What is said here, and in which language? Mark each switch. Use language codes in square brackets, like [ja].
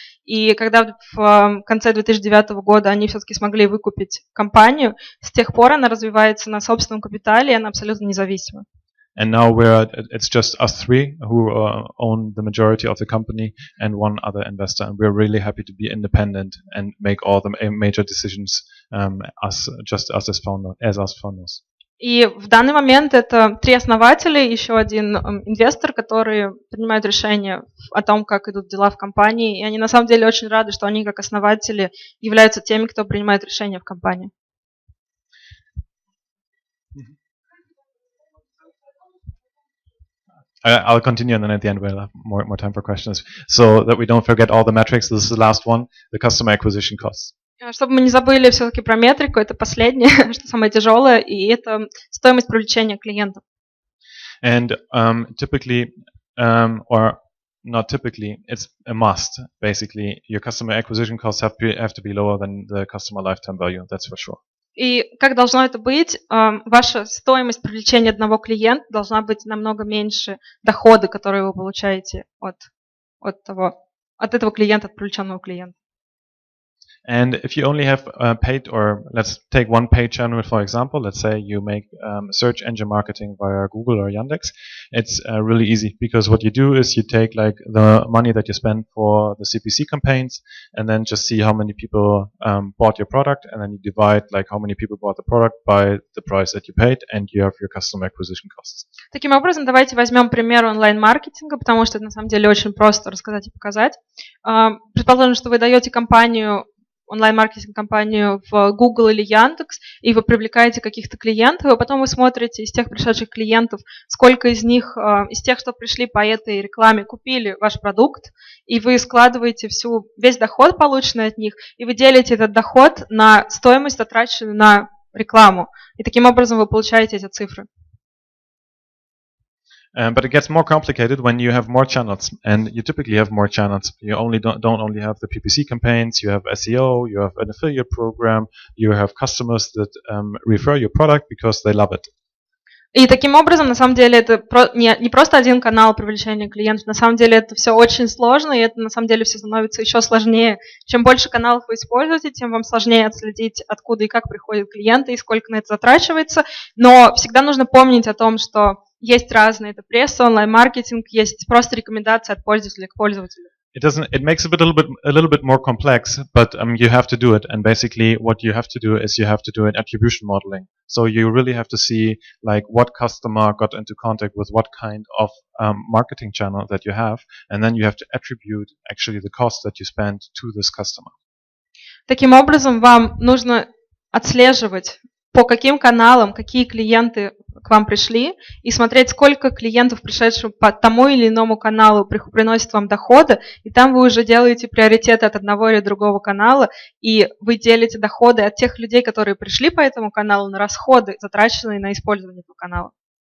[ru] И когда в конце 2009 года они все-таки смогли выкупить компанию, с тех пор она развивается на собственном капитале, и она абсолютно независима. [en] And now it's just us 3 who own the majority of the company and one other investor. And we're really happy to be independent and make all the major decisions as founders. [ru] И в данный момент это 3 основателя, еще один инвестор, которые принимают решения о том, как идут дела в компании. И они на самом деле очень рады, что они как основатели являются теми, кто принимает решения в компании. [en] I'll continue, and then at the end we'll have more time for questions. So that we don't forget all the metrics, this is the last one, the customer acquisition costs. [ru] Чтобы мы не забыли все-таки про метрику, это последнее, что самое тяжелое, и это стоимость привлечения клиентов. [en] And typically, or not typically, it's a must. Basically, your customer acquisition costs have to be lower than the customer lifetime value. That's for sure. [ru] И как должно это быть? Ваша стоимость привлечения одного клиента должна быть намного меньше дохода, которые вы получаете от этого клиента, от привлеченного клиента. [en] And if you only have paid, or let's take one paid channel for example, let's say you make search engine marketing via Google or Yandex, it's really easy because what you do is you take like the money that you spend for the CPC campaigns and then just see how many people bought your product, and then you divide like how many people bought the product by the price that you paid, and you have your customer acquisition costs. [ru] Таким образом, давайте возьмем пример онлайн-маркетинга, потому что это на самом деле очень просто рассказать и показать. Предположим, что вы даете онлайн-маркетинг-компанию в Google или Яндекс, и вы привлекаете каких-то клиентов, и потом вы смотрите из тех пришедших клиентов, сколько из них, из тех, что пришли по этой рекламе, купили ваш продукт, и вы складываете весь доход, полученный от них, и вы делите этот доход на стоимость, затраченную на рекламу. И таким образом вы получаете эти цифры. [en] But it gets more complicated when you have more channels, and you typically have more channels. You don't only have the PPC campaigns, you have SEO, you have an affiliate program, you have customers that refer your product because they love it. [ru] И таким образом, на самом деле, это не просто один канал привлечения клиентов, на самом деле это все очень сложно, и это на самом деле все становится еще сложнее. Чем больше каналов вы используете, тем вам сложнее отследить, откуда и как приходят клиенты, и сколько на это затрачивается. Но всегда нужно помнить о том, что есть разные, это пресса, онлайн-маркетинг, есть просто рекомендации от пользователя к пользователю. [en] It makes it a little bit more complex, but you have to do it. And basically, what you have to do is you have to do an attribution modeling. So you really have to see like what customer got into contact with what kind of marketing channel that you have, and then you have to attribute actually the cost that you spent to this customer. [ru] Таким образом, вам нужно отслеживать, по каким каналам, какие клиенты к вам пришли, и смотреть, сколько клиентов, пришедших по тому или иному каналу, приносит вам дохода, и там вы уже делаете приоритеты от одного или другого канала, и вы делите доходы от тех людей, которые пришли по этому каналу, на расходы, затраченные на использование этого канала.